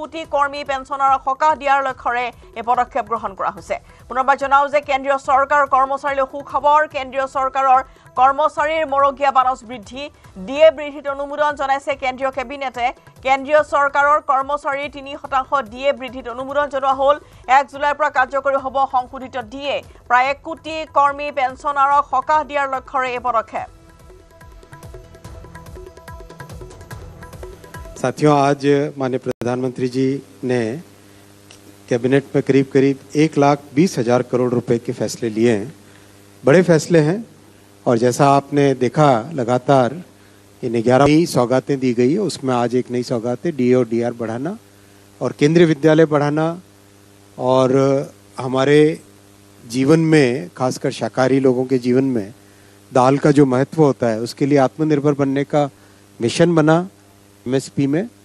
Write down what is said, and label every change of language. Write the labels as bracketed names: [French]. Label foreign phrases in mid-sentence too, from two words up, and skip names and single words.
[Assamese] কোটি কৰ্মী পেঞ্চনৰ সকাহ দিয়াৰ লক্ষ্যৰে এই পদক্ষেপ গ্ৰহণ কৰা হৈছে পুনৰবাৰ জনাও যে কেন্দ্ৰীয় চৰকাৰৰ কৰ্মচাৰীলৈ সুখবৰ কেন্দ্ৰীয় চৰকাৰৰ কৰ্মচাৰীৰ মৰগীয়া বানচ বৃদ্ধি ডিএ বৃদ্ধিৰ অনুমোদন জনাইছে কেন্দ্ৰীয় কেবিনেটে কেন্দ্ৰীয় চৰকাৰৰ কৰ্মচাৰীৰ 3% ডিএ বৃদ্ধিৰ অনুমোদন জনোৱা হ'ল 1 জুলাইৰ পৰা কাৰ্যকৰী হ'ব সংশোধিত ডিএ প্ৰায় 1 কোটি কৰ্মী পেঞ্চনাৰক সকাহ দিয়াৰ লক্ষ্যৰে এই পদক্ষেপ [Hindi] साथियों आज माननीय प्रधानमंत्री जी ने कैबिनेट में करीब 1,20,000 करोड़ रुपए के फैसले लिए हैं बड़े फैसले हैं और जैसा आपने देखा लगातार इन 11 नई सौगातें दी गई है उसमें आज एक नई सौगात है डीए और डीआर बढ़ाना और केंद्रीय विद्यालय बढ़ाना और हमारे जीवन में खासकर शाकाहारी लोगों के जीवन में दाल का जो महत्व होता है उसके लिए आत्मनिर्भर बनने का मिशन बना एमएसपी में